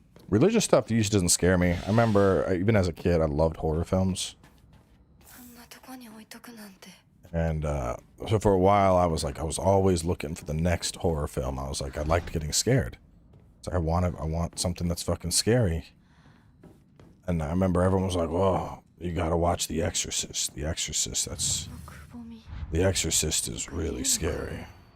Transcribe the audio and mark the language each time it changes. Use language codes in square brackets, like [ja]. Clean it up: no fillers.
[en] Religious stuff usually doesn't scare me. I remember, even as a kid, I loved horror films. [ja] こんなとこに置いとくなんて。 [en] And so for a while, I was always looking for the next horror film. I was like, I liked getting scared. So I want something that's fucking scary. And I remember everyone was like, "Oh, you gotta watch The Exorcist. The Exorcist. The Exorcist is really scary."